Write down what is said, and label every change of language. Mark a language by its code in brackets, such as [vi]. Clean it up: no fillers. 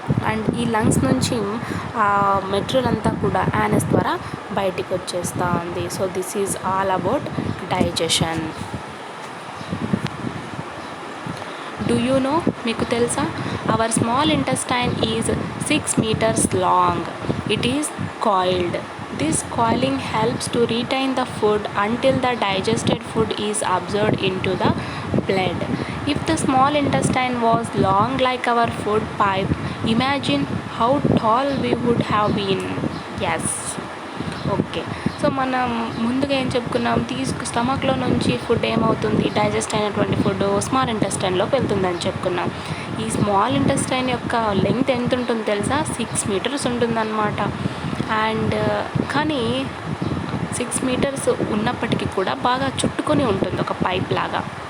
[te] And ఈ lungs నుంచి ఆ మెటీరియల్ అంతా కూడా యానస్ ద్వారా బయటికి వచ్చేస్తూ ఉంది. [en] So this is all about digestion. Do you know, [te] మీకు తెలుసా, [en] Our small intestine is 6 meters long. It is coiled. This coiling helps to retain the food until the digested food is absorbed into the blood. If the small intestine was long like our food pipe, imagine how tall we would have been. Yes. Okay. [te] So మనం ముందుగా ఏం చెప్పుకున్నాం, స్టమక్లో నుంచి food ఏమవుతుంది, digest అయినటువంటి food small ఇంటెస్టైన్లోకి వెళ్తుందని చెప్పుకున్నాం. ఈ స్మాల్ ఇంటెస్టైన్ యొక్క లెంగ్త్ ఎంత ఉంటుంది తెలుసా, 6 meters ఉంటుందన్నమాట. అండ్ కానీ 6 meters ఉన్నప్పటికీ కూడా బాగా చుట్టుకొని ఉంటుంది ఒక పైప్ లాగా.